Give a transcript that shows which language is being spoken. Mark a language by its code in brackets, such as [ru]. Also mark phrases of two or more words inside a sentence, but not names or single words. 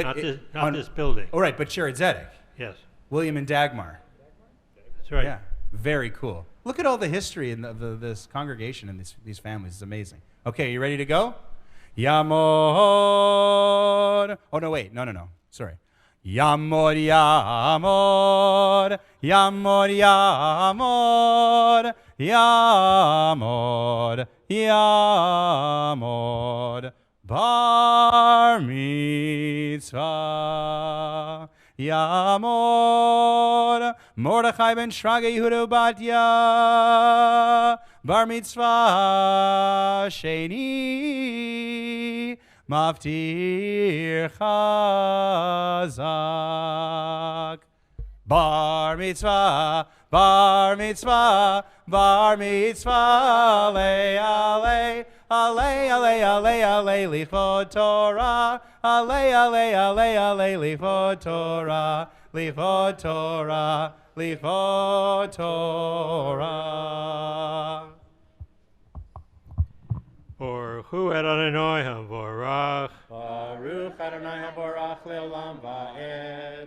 [en] not this building. Oh, right, but Shared Zedek. Yes. William and Dagmar. That's right. Yeah, very cool. Look at all the history in this congregation and these families. It's amazing. Okay, you ready to go? Yamod. Oh, no, wait. No. Sorry. [he] יעמוד, יעמוד, יעמוד, יעמוד, יעמוד, יעמוד, בר מצווה. יעמוד, מרדכי בן שרגא יהודה בתיה, בר מצווה שני, מפטיר חזק. בר מצווה בר מצווה, בר מצווה, עלה, עלה, עלה, עלה, עלה, עלה, לכבוד תורה, עלה, עלה, עלה, עלה, לכבוד תורה, לכבוד תורה, לכבוד תורה. ברוך הוא אדוני המבורך. ברוך אדוני המבורך לעולם ועד.